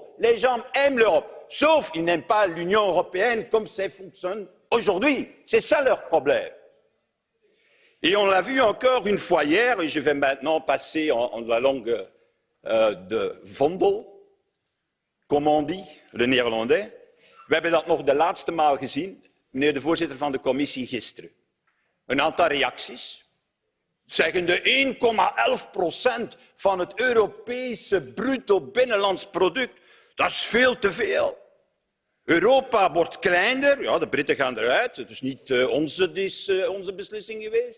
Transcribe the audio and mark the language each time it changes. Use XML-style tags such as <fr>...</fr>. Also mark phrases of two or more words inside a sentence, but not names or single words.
<fr>Les gens aiment l'Europe. Sauf qu'ils n'aiment pas l'Union européenne comme ça fonctionne aujourd'hui. C'est ça leur problème. Et on l'a vu encore une fois hier, et je vais maintenant passer en la langue de vondel, comme on dit, le Néerlandais.</fr> <nl>We hebben dat nog de laatste maal gezien, meneer de voorzitter van de commissie, gisteren. Een aantal reacties, zeggende 1,11% van het Europese bruto binnenlands product, dat is veel te veel. Europa wordt kleiner, ja, de Britten gaan eruit, het is niet onze beslissing geweest.</nl>